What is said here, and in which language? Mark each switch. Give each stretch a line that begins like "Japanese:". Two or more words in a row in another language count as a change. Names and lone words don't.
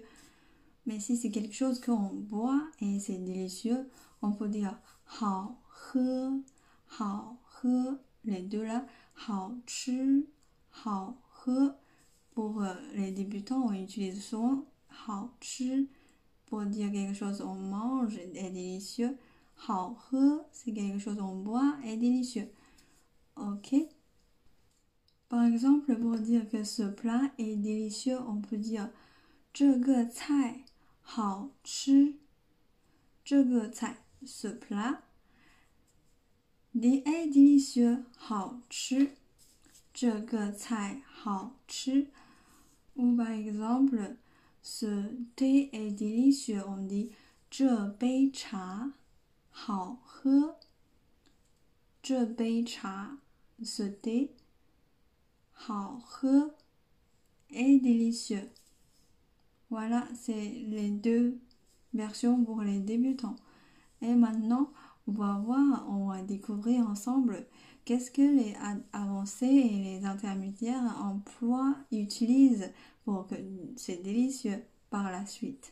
French: Mais si c'est quelque chose qu'on boit et c'est délicieux, on peut dire 好喝 les deux là, 好吃 Pour les débutants, on utilise souvent 好吃 pour dire quelque chose on mange et délicieux. 好喝 c'est quelque chose on boit et délicieux. Ok? Par exemple, pour dire que ce plat est délicieux, on peut dire
Chinese: 这个菜好吃，这个菜
French: ce plat est délicieux
Chinese: 好吃，这个菜好吃。
French: Ou par exemple, ce thé est délicieux, on dit
Chinese: 这杯茶好喝，这杯茶
French: ce thé 好喝 est délicieux. Voilà, c'est les deux versions pour les débutants. Et maintenant, on va découvrir ensemble qu'est-ce que les avancés et les intermédiaires emploient, utilisent pour que c'est délicieux par la suite.